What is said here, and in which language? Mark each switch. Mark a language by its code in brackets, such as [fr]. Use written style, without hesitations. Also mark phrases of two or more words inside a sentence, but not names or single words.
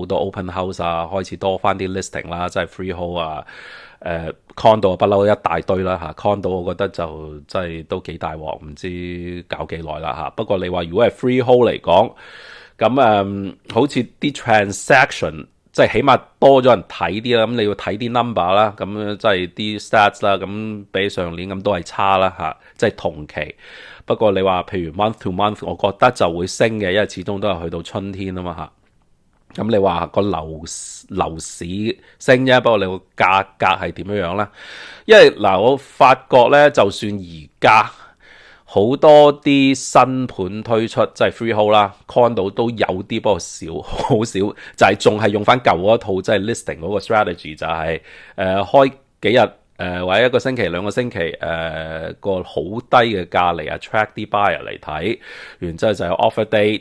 [yue] 多 [en] open house [yue] 啊，開始多翻啲 listing 啦，即係 freehold 啊。condo 不嬲一大堆啦嚇，condo 我覺得就真係都幾大鑊，唔知搞幾耐啦嚇。不過你話如果係 freehold 嚟講，咁好似啲 transaction 即係起碼多咗人睇啲啦，咁你要睇啲 number 啦，咁即係啲 stats 啦，咁比上年咁都係差啦嚇，即係同期。不過你話譬如 [en] month to month， [yue] 我覺得就會升嘅，因為始終都係去到春天啊嘛嚇。咁你話個樓市升啫，不過你個價格係點樣咧？因為我發覺咧，就算而家好多啲新盤推出，即係 freehold 啦 ，condo 都有啲，不過少，好少，就係仲係用翻舊嗰套，即係 listing 嗰個 strategy，就係開幾日或者一個星期、兩個星期個好低嘅價嚟 attract 啲 buyer 嚟睇，然之後就有 [en] offer date。